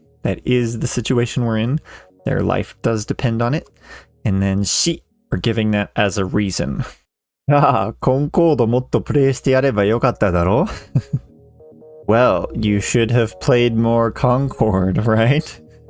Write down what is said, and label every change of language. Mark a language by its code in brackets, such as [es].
[en] That is the situation we're in. Their life does depend on it. And then shi, we're giving that as a reason. [ja] ああ、コンコードもっとプレイしてやればよかっただろ? [en] Well, you should have played more Concord, right?